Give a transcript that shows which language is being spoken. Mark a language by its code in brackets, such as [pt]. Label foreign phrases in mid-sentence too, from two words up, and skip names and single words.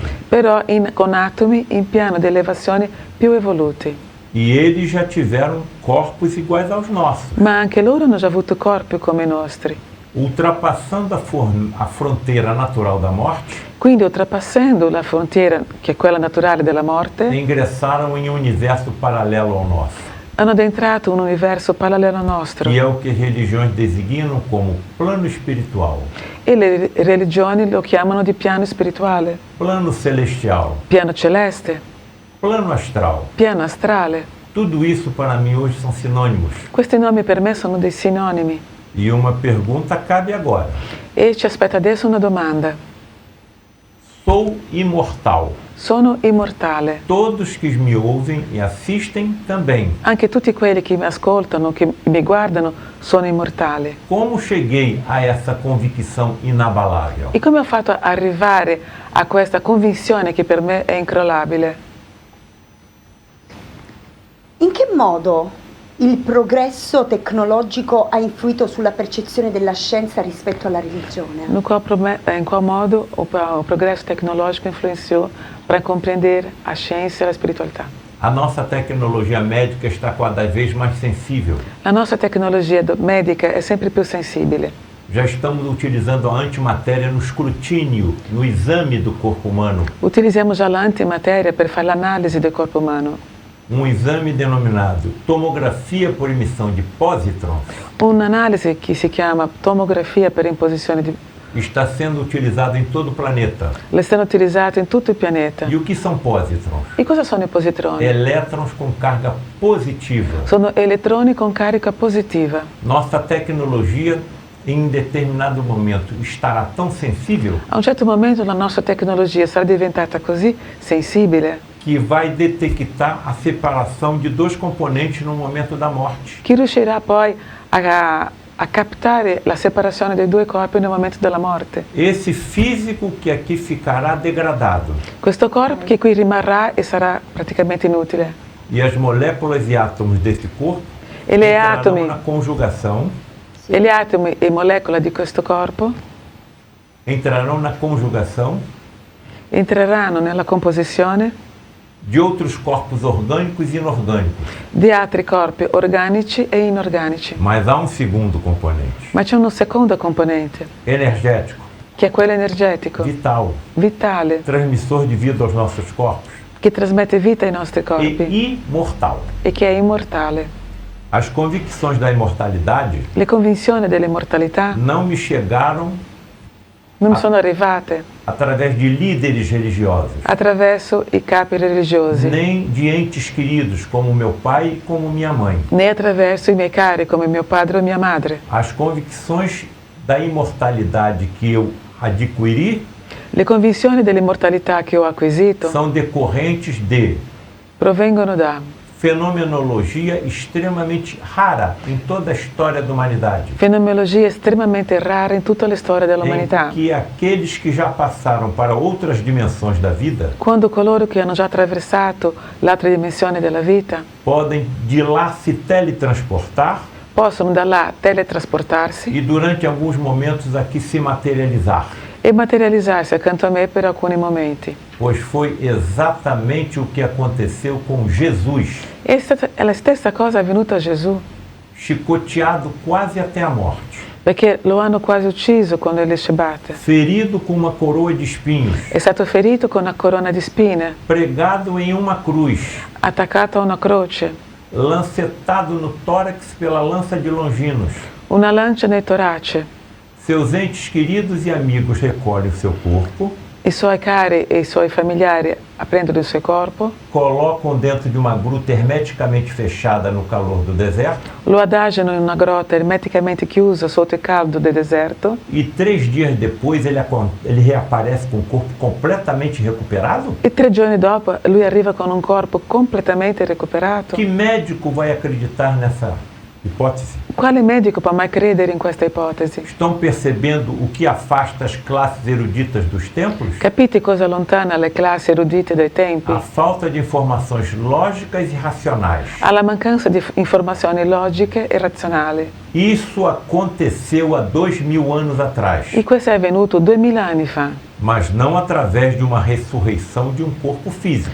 [it] però con atomi in piano di elevazione più evoluti. [pt] E eles já tiveram corpos iguais aos nossos. [it] Ma anche loro hanno già avuto corpi come i nostri. [pt] Ultrapassando a fronteira natural da morte, [it] Quindi oltrepassando la frontiera, che è quella naturale della morte, [pt] ingressaram em um universo paralelo ao nosso, [it] hanno adentrato un universo parallelo al nostro. [pt] que é o que religiões designam como plano espiritual, [it] E le religioni lo chiamano di piano spirituale, [pt] plano celestial, [it] piano celeste, [pt] plano astral. [it] piano astrale. [pt] Tudo isso para mim hoje são sinônimos. [it] Questi nomi per me sono dei sinonimi. [pt] E uma pergunta cabe agora. [it] E ci aspetta adesso una domanda. [pt] Sou imortal. [it] Sono immortale. [pt] Todos que me ouvem e assistem também. [it] Anche tutti quelli che mi ascoltano, che mi guardano, sono immortali. [pt] Como cheguei a essa convicção inabalável? [it] E come ho fatto a arrivare a questa convinzione che per me è incrollabile? In che modo il progresso tecnologico ha influito sulla percezione della scienza rispetto alla religione? [pt] Em qual modo o progresso tecnológico influenciou para compreender a ciência e a espiritualidade? A nossa tecnologia médica está cada vez mais sensível. [it] La nostra tecnologia médica è sempre più sensibile. [pt] Já estamos utilizando a antimatéria no escrutínio, no exame do corpo humano. [it] Utilizziamo già l'antimateria per fare l'analisi del corpo umano. [pt] Um exame denominado tomografia por emissão de positrons [it] Un'analisi che si chiama tomografia per imposizione di... [pt] está sendo utilizado em todo o planeta. [it] le stanno utilizzate in tutto il pianeta. [pt] E o que são positrons? [it] E cosa sono i positroni? [pt] Elétrons com carga positiva. [it] Sono elettroni con carica positiva. [pt] Nossa tecnologia, em determinado momento, estará tão sensível [it] A un certo momento la nostra tecnologia sarà diventata così sensibile [pt] que vai detectar a separação de dois componentes no momento da morte. [it] che riuscirà poi a captare la separazione dei due corpi nel momento della morte. [pt] Esse físico que aqui ficará degradado [it] Questo corpo che qui rimarrà e sarà praticamente inutile. [pt] e as moléculas e átomos desse corpo [it] E le [pt] entrarão [it] atomi, [pt] na conjugação, [it] e gli atomi e molecole di questo corpo [pt] entrarão na conjugação [it] entreranno nella composizione [pt] de outros corpos orgânicos e inorgânicos. [it] di altri corpi organici e inorganici. [pt] Mas há um segundo componente, [it] Ma c'è una seconda componente, [pt] energético, [it] che è quello energetico, [pt] vital, [it] vitale, [pt] transmissor de vida aos nossos corpos [it] che trasmette vita ai nostri corpi [pt] e imortal. [it] e che è immortale. [pt] As convicções da imortalidade [it] Le convinzioni dell'immortalità [pt] não me chegaram [it] non mi sono arrivate [pt] através de líderes religiosos, [it] attraverso i capi religiosi, [pt] nem de entes queridos como meu pai e como minha mãe. [it] né attraverso i miei cari come mio padre o mia madre. [pt] As convicções da imortalidade que eu adquiri [it] Le convinzioni dell'immortalità che ho acquisito [pt] são decorrentes de [it] provengono da [pt] fenomenologia extremamente rara em toda a história da humanidade. Fenomenologia extremamente rara em [it] tutta la storia [pt] Em [it] dell'umanità. [pt] que aqueles que já passaram para outras dimensões da vida [it] Quando coloro che hanno già attraversato l'altra dimensione della vita [pt] podem de lá se teletransportar [it] possono da là teletrasportarsi [pt] e durante alguns momentos aqui se materializar, [it] e materializzarsi accanto a me per alcuni momenti. [pt] pois foi exatamente o que aconteceu com Jesus, [it] È la stessa cosa avvenuta a Gesù, [pt] chicoteado quase até a morte, [it] perché lo hanno quasi ucciso quando ele scibatte. [pt] ferido com uma coroa de espinhos, [it] È stato ferito con una corona di spine, [pt] pregado em uma cruz, [it] attaccato a una croce, [pt] lancetado no tórax pela lança de Longinos. [it] una lancia nel torace. [pt] Seus entes queridos e amigos recolhem o seu corpo, [it] I suoi cari e i suoi familiari prendono il suo corpo, [pt] colocam dentro de uma gruta hermeticamente fechada no calor do deserto [it] lo adagiano in una grotta ermeticamente chiusa sotto il caldo del deserto [pt] e 3 dias depois ele reaparece com o corpo completamente recuperado? [it] e 3 giorni dopo lui arriva con un corpo completamente recuperato. [pt] Que médico vai acreditar nessa hipótese? [it] Quale medico può mai credere in questa ipotesi? [pt] Estão percebendo o que afasta as classes eruditas dos templos? [it] Capite cosa allontana le classi erudite dai tempi? [pt] A falta de informações lógicas e racionais. [it] Alla mancanza di informazioni logiche e razionali. [pt] Isso aconteceu há 2000 anos atrás, [it] E questo è avvenuto 2000 anni fa, [pt] mas não através de uma ressurreição de um corpo físico,